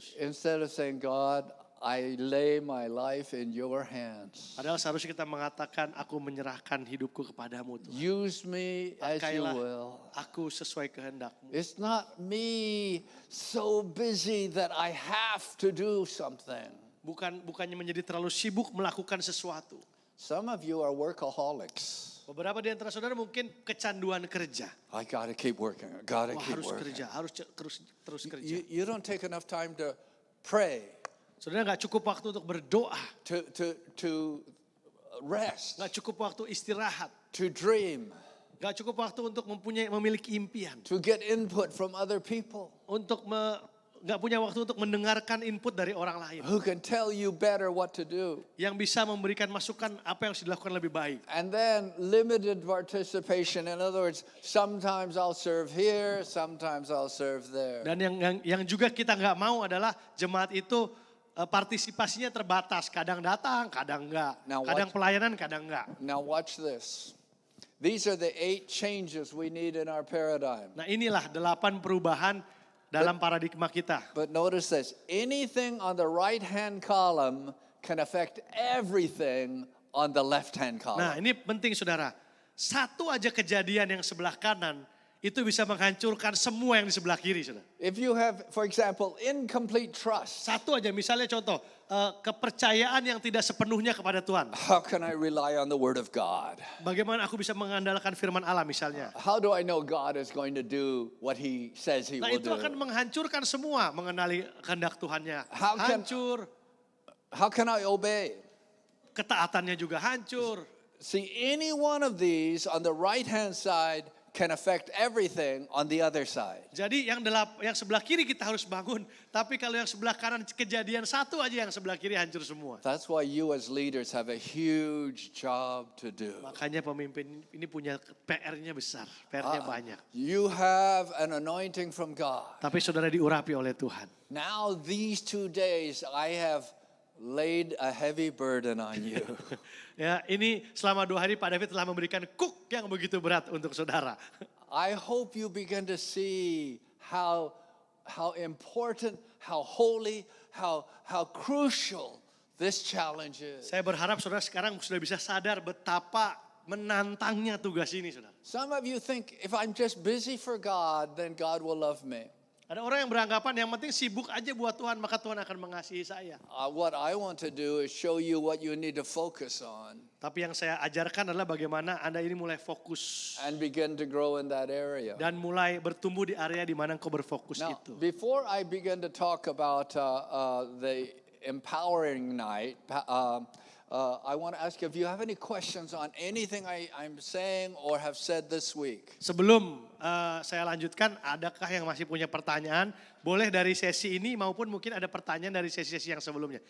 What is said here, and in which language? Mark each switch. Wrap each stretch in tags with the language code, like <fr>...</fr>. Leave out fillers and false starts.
<en>Instead of saying, God, I lay my life in your hands.</en> <id>Padahal seharusnya kita mengatakan, aku menyerahkan hidupku kepadamu Tuhan.</id> <en>Use me as you</en> <id>Pakailah</id> <en>will.</en> <id>aku sesuai kehendakmu.</id> <en>It's not me so busy that I have to do something.</en> <id>Bukannya menjadi terlalu sibuk melakukan sesuatu.</id> <en>Some of you are workaholics.</en> <id>Beberapa di antara saudara mungkin kecanduan kerja.</id> <en>I gotta keep working. I gotta keep</en> <id>Harus</id> <en>working.</en> <id>kerja, harus terus kerja.</id> <en>You don't take enough time to pray,</en> <id>Saudara nggak cukup waktu untuk berdoa,</id> <en>to rest,</en> <id>nggak cukup waktu istirahat,</id> <en>to dream,</en> <id>nggak cukup waktu untuk memiliki impian,</id> <en>to get input from other people</en> <id>untuk nggak punya waktu untuk mendengarkan input dari orang lain.</id> <en>who can tell you better what to do.</en> <id>Yang bisa memberikan masukan apa yang harus dilakukan lebih baik.</id> <en>And then limited participation. In other words, sometimes I'll serve here, sometimes I'll serve there.</en> <id>Dan yang juga kita nggak mau adalah jemaat itu partisipasinya terbatas. Kadang datang, kadang enggak.</id> <en>Now</en> <id>Kadang pelayanan, kadang enggak.</id> <en>Now watch this. These are the 8 changes we need in our paradigm.</en> <id>Nah inilah 8 perubahan dalam paradigma kita.</id> <en>But notice this, anything on the right-hand column can affect everything on the left-hand column.</en> <id>Nah ini penting saudara. Satu aja kejadian yang sebelah kanan itu bisa menghancurkan semua yang di sebelah kiri saudara.</id> <en>If you have, for example, incomplete trust,</en> <id>Satu aja misalnya contoh. Kepercayaan yang tidak sepenuhnya kepada Tuhan.</id> <en>how can I rely on the Word of God?</en> <id>Bagaimana aku bisa mengandalkan firman Allah misalnya.</id> <en>How do I know God is going to do what He says He</en> <id>Nah</id> <en>will</en> <id>itu</id> <en>do?</en> <id>akan menghancurkan semua mengenali kehendak Tuhannya. Hancur.</id> <en>How can I obey?</en> <id>Ketaatannya juga hancur.</id> <en>See, any one of these on the right-hand side can affect everything on the other side.</en> <id>Jadi yang sebelah kiri kita harus bangun, tapi kalau yang sebelah kanan kejadian satu aja yang sebelah kiri hancur semua.</id> <en>That's why you as leaders have a huge job to do.</en> <id>Makanya pemimpin ini punya PR-nya besar, PR-nya banyak.</id> <en>You have an anointing from God.</en> <id>Tapi saudara diurapi oleh Tuhan.</id> <en>Now these 2 days I have laid a heavy burden on you.</en> <id>Ya, ini selama 2 hari Pak David telah memberikan kuk yang begitu berat untuk saudara.</id> <en>I hope you begin to see how important, how holy, how crucial this challenge is.</en> <id>Saya berharap saudara sekarang sudah bisa sadar betapa menantangnya tugas ini, saudara.</id> <en>Some of you think if I'm just busy for God, then God will love me.</en> <id>Ada orang yang beranggapan yang penting sibuk aja buat Tuhan, maka Tuhan akan mengasihi saya.</id> <en>What I want to do is show you what you need to focus on.</en> <id>Tapi yang saya ajarkan adalah bagaimana Anda ini mulai fokus.</id> <en>And begin to grow in that area.</en> <id>Dan mulai bertumbuh di area di mana engkau berfokus</id> <en>Now,</en> <id>itu.</id> <en>before I begin to talk about the empowering night, I want to ask you if you have any questions on anything I'm saying or have said this week.</en> <id>Sebelum saya lanjutkan, adakah yang masih punya pertanyaan? Boleh dari sesi ini maupun mungkin ada pertanyaan dari sesi-sesi yang sebelumnya.</id>